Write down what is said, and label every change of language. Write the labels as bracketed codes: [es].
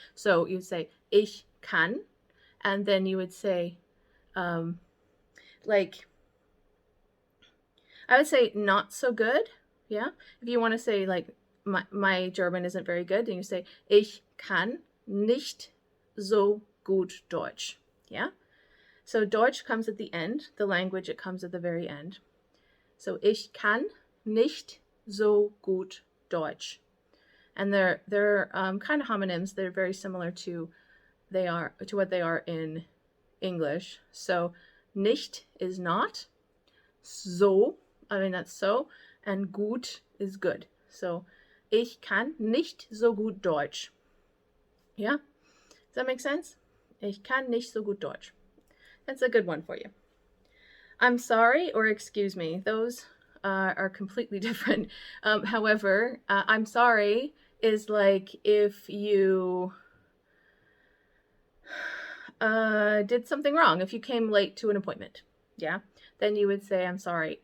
[en] So you say, [de] ich kann, [en] and then you would say, like, I would say not so good, yeah? If you want to say, like, my German isn't very good, then you say, [de] ich kann nicht so gut Deutsch, [en] yeah? So Deutsch comes at the end, the language, it comes at the very end. [de] So ich kann nicht so gut Deutsch. [en] And they're kind of homonyms. They're very similar to what they are in English. So nicht is not, so, that's so, and gut is good. So [de] ich kann nicht so gut Deutsch. [en] Yeah? Does that make sense? [de] Ich kann nicht so gut Deutsch. [en] That's a good one for you. I'm sorry or excuse me. Those are completely different. However, I'm sorry is like if you did something wrong. If you came late to an appointment, yeah, then you would say, I'm sorry.